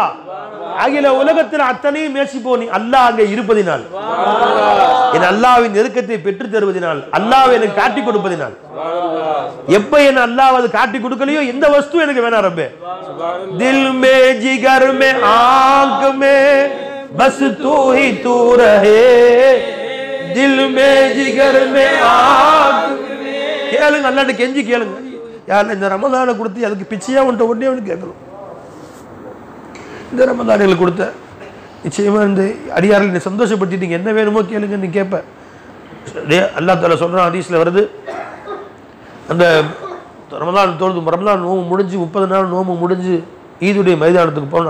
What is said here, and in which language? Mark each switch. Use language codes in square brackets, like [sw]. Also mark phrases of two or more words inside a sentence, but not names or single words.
[ta] அகில உலகத்தில் அத்தனையும் நேசிப்போம் நீ அல்லாஹ் அங்கே இருப்பதினால், என் அல்லாஹ்வின் நெருக்கத்தை பெற்று தருவதினால், அல்லாஹ் எனக்கு காட்டி கொடுப்பதினால். எப்ப என் அல்லாஹ் அது காட்டி கொடுக்கலையோ எந்த வஸ்து எனக்கு வேணாம் ரப்பே. [hi] दिल मे जिगर मे ஆंख में बस तू ही तू रहे. दिल में जिगर में आंख में. [ta] கேளுங்க அல்லாஹ்ட்ட கெஞ்சி கேளுங்க. யா அல்லாஹ் இந்த ரமலானை கொடுத்து அதுக்கு பிச்சையா உன்ட்ட ஒண்ணே ஒன்று கேட்கணும். இந்த ரமலான்களுக்கு கொடுத்த நிச்சயமா இந்த அடியார்கள் நீ சந்தோஷப்படுத்திட்டீங்க, என்ன வேணுமோ கேளுங்க நீ கேட்ப. அல்லாஹ் தஆலா சொல்றான், ஹதீஸ்ல வருது, அந்த ரமலான் தோணுது, ரமலான் நோம்பு முடிஞ்சு 30 நாள் நோம்பு முடிஞ்சு ஈதுடைய மைதானத்துக்கு போகணும்.